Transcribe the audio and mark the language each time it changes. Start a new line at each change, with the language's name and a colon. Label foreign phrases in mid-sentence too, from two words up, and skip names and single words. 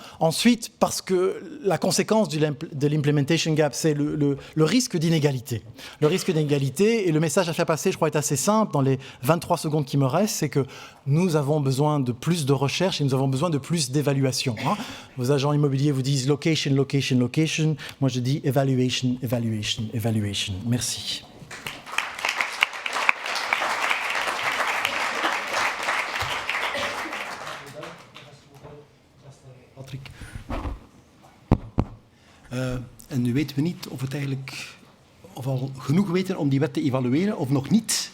French: Ensuite, parce que la conséquence de l'
English: implementation gap,
French: c'est le risque d'inégalité. Le risque d'inégalité, et le message à faire passer, je crois, est assez simple dans les 23 secondes qui me restent, c'est que nous avons besoin de plus de recherche et nous avons besoin de plus d'évaluation. Vos agents immobiliers vous disent location, location, location. Moi, je dis evaluation, evaluation, evaluation. Merci. Patrick.
Dutch: En nu weten we niet of we al genoeg weten om die wet te evalueren of nog niet.